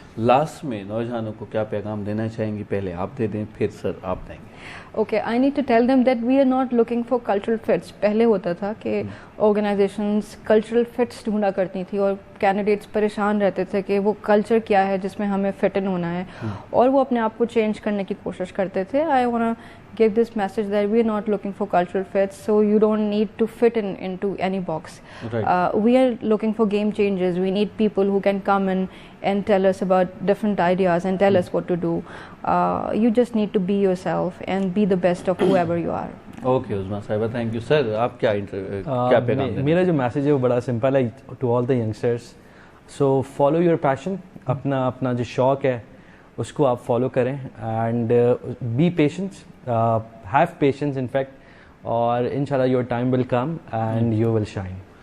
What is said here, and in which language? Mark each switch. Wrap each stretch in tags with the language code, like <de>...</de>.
<hi>Last में नौजवानों को क्या पैगाम देना चाहेंगी? पहले आप दे दें, फिर सर आप देंगे. Okay,</hi> <en>I need to tell them that we are not looking for cultural fits.</en> <hi>पहले होता था कि ऑर्गेनाइजेशंस कल्चरल फिट्स ढूंढा करती थी और कैंडिडेट्स परेशान रहते थे कि वो कल्चर क्या है जिसमें हमें फिट इन होना है, और वो अपने आप को चेंज करने की कोशिश करते थे.</hi> <en>I want to give this message that we are not looking for cultural fits, so you don't need to fit into any box. Right. We are looking for game changers. We need people who can come in and tell us about different ideas and tell us what to do. You just need to be yourself and be the best of whoever you are.</en> <hi>Okay उज़मा साहिबा, thank you. Sir आप क्या पैगाम दें? मेरा जो message है वो बड़ा सिंपल है</hi> <en>To all the youngsters. So follow your passion.</en> <hi>अपना जो शौक़ है उसको आप फॉलो करें</hi> <en>and be patience, have patience in fact,</en> <hi>और इंशाल्लाह</hi> <en>Your time will come and you will shine.</en>